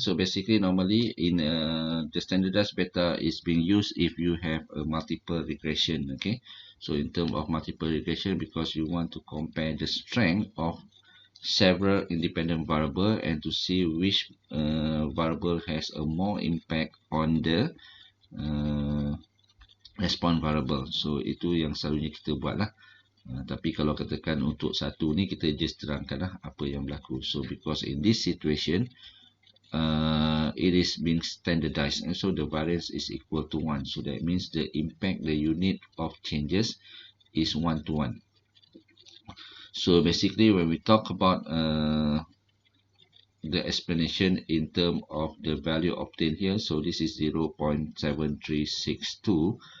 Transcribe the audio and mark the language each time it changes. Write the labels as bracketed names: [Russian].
[English] So basically, normally in the standardized beta is being used if you have a multiple regression. Okay, so in terms of multiple regression, because you want to compare the strength of several independent variable and to see which variable has a more impact on the response variable. [Malay] So itu yang selalunya kita buat lah. Tapi kalau katakan untuk satu ni kita just terangkan lah apa yang berlaku. [English] So because in this situation it is being standardized and so the variance is equal to 1. So that means the impact, the unit of changes is 1 to 1. So basically when we talk about the explanation in terms of the value obtained here, so this is 0.7362.